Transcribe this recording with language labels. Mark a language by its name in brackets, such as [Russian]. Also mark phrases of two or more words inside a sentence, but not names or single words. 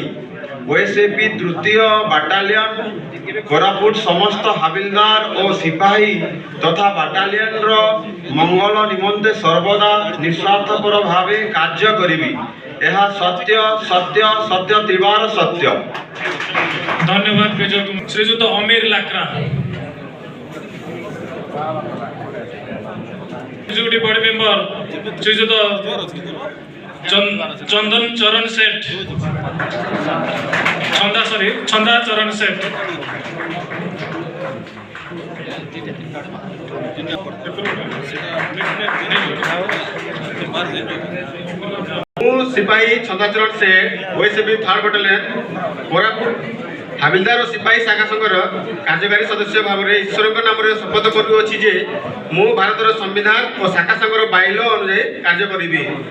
[Odia] ଓଏସ୍ଏପି ତୃତୀୟ ବାଟାଲିୟନ କୋରାପୁଟ ସମସ୍ତ ହାବିଲଦାର ଓ ସିପାହୀ ତଥା ବାଟାଲିୟନର ମଙ୍ଗଳ ନିମନ୍ତେ ସର୍ବଦା ନିଃସ୍ୱାର୍ଥପର ଭାବେ କାର୍ଯ୍ୟ କରିବି। ଏହା ସତ୍ୟ ସତ୍ୟ ସତ୍ୟ ତ୍ରିବାର ସତ୍ୟ। ধন্যবাদ বিজয় কুমার। শ্রীযুক্ত অমির লাকড়া। [English] Executive body member শ্রীযুক্ত চন্দন চরণ সেঠ। ছন্দা চরণ সেঠ। [Odia] ମୁଁ ସିପାହୀ ଛନ୍ଦାଚରଣ ସେ ଓଏସ୍ଏପି [English] third battalion [Odia] କୋରାପୁଟ ହାବିଲଦାର ଓ ସିପାହୀ ଶାଖା ସଂଘର କାର୍ଯ୍ୟକାରୀ ସଦସ୍ୟ ଭାବରେ ଈଶ୍ୱରଙ୍କ ନାମରେ ଶପଥ କରୁଅଛି ଯେ ମୁଁ ଭାରତର ସମ୍ବିଧାନ ଓ ଶାଖା ସଂଘର ବାଇଲ ଅନୁଯାୟୀ କାର୍ଯ୍ୟ କରିବି।